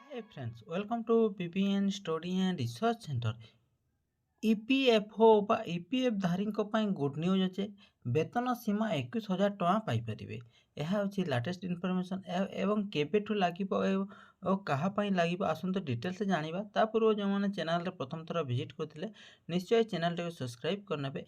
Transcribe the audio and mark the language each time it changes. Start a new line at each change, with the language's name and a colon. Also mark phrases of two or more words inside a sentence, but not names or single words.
English: friends, welcome to BBN Study and Research Center.
Odia: EPFO বা EPF ଧାରୀଙ୍କ ପାଇଁ
English: good news
Odia: ଅଛି। ବେତନ ସୀମା 21,000 ଟଙ୍କା ପାଇପାରିବେ। ଏହା ହେଉଛି
English: latest information
Odia: ଏବଂ କେବେଠୁ ଲାଗିବ ଓ କାହା ପାଇଁ ଲାଗିବ ଆସନ୍ତୁ ଡିଟେଲ୍ସ ଜାଣିବା। ତା ପୂର୍ବରୁ ଯେଉଁମାନେ ଚ୍ୟାନେଲରେ ପ୍ରଥମ ଥର ଭିଜିଟ୍ କରିଥିଲେ ନିଶ୍ଚୟ ଚ୍ୟାନେଲଟିକୁ ସବସ୍କ୍ରାଇବ୍ କରିନେବେ।